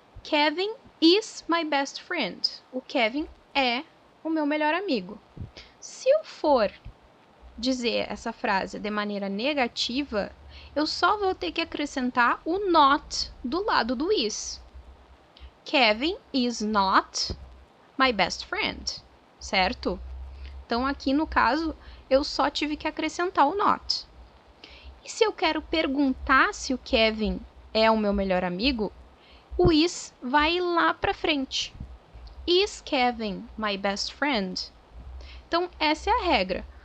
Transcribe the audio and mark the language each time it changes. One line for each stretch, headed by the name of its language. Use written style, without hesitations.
English: Kevin is my best friend.
Portuguese: O Kevin é o meu melhor amigo. Se eu for dizer essa frase de maneira negativa, eu só vou ter que acrescentar o not do lado do is.
English: Kevin is not my best friend, certo?
Portuguese: Então, aqui no caso, eu só tive que acrescentar o not. E se eu quero perguntar se o Kevin é o meu melhor amigo, o is vai lá para frente.
English: Is Kevin my best friend?
Portuguese: Então, essa é a regra.